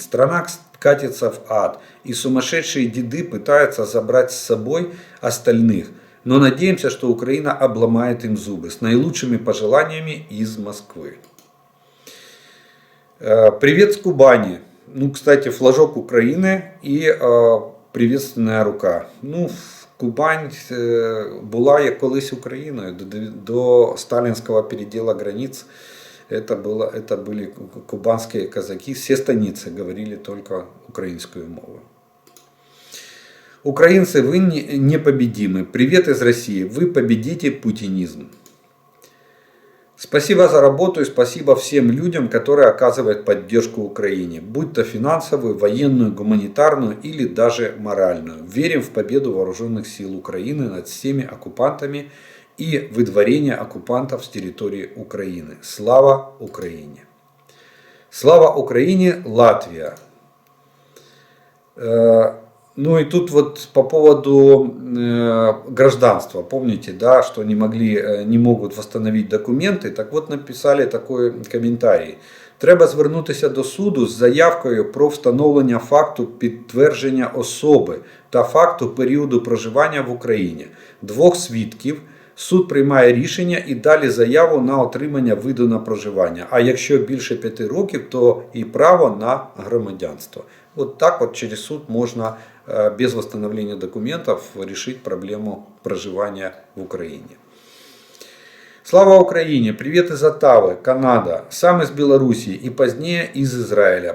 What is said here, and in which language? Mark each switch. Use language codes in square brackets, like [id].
[ru] Страна катится в ад. И сумасшедшие деды пытаются забрать с собой остальных. Но надеемся, что Украина обломает им зубы. С наилучшими пожеланиями из Москвы. Привет с Кубани. Ну, кстати, флажок Украины и приветственная рука. [uk] Ну, Кубань була колись Україною. [ru] До сталинского передела границ это были кубанские казаки. Все станицы говорили только украинскую мову. Украинцы, вы непобедимы. Привет из России. Вы победите путинизм. Спасибо за работу и спасибо всем людям, которые оказывают поддержку Украине. Будь то финансовую, военную, гуманитарную или даже моральную. Верим в победу вооруженных сил Украины над всеми оккупантами и выдворение оккупантов с территории Украины. Слава Украине! Слава Украине, Латвия! Ну и тут вот по поводу гражданства, помните, да, что не могут восстановить документи, так вот написали такой коментарій. [uk] Треба звернутися до суду з заявкою про встановлення факту підтвердження особи та факту періоду проживання в Україні, двох свідків, суд приймає рішення і далі заяву на отримання виду на проживання. А якщо більше 5 років, то і право на громадянство. [ru] Вот так вот через суд можно без восстановления документов решить проблему проживания в Украине. Слава Украине! Привет из Оттавы, Канада, сам из Белоруссии и позднее из Израиля.